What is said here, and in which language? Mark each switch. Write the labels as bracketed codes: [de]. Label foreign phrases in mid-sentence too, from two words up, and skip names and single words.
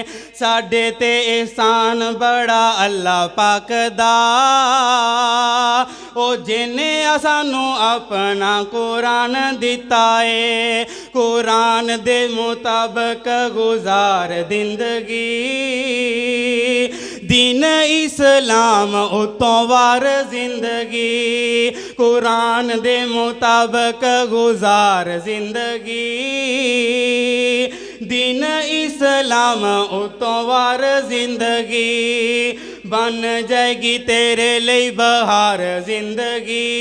[pa] ਸਾਡੇ ਤੇ ਇਹਸਾਨ ਬੜਾ ਅੱਲਾ ਪਾਕ ਦਾ, ਉਹ ਜਿਨੇ ਸਾਨੂੰ ਆਪਣਾ ਕੁਰਾਨ ਦਿੱਤਾ ਏ। ਕੁਰਾਨ ਦੇ ਮੁਤਾਬਕ ਗੁਜ਼ਾਰ ਜ਼ਿੰਦਗੀ, ਦੀਨ ਇਸਲਾਮ ਉੱਤੋਂ ਵਾਰ ਜ਼ਿੰਦਗੀ, ਕੁਰਾਨ ਦੇ ਮੁਤਾਬਿਕ ਗੁਜ਼ਾਰ ਜ਼ਿੰਦਗੀ। ਦੀਨ ਇਸਲਾਮ ਉੱਤੋਂ ਵਾਰ ਜ਼ਿੰਦਗੀ, [hi] बन जाएगी तेरे लिए बहार जिंदगी।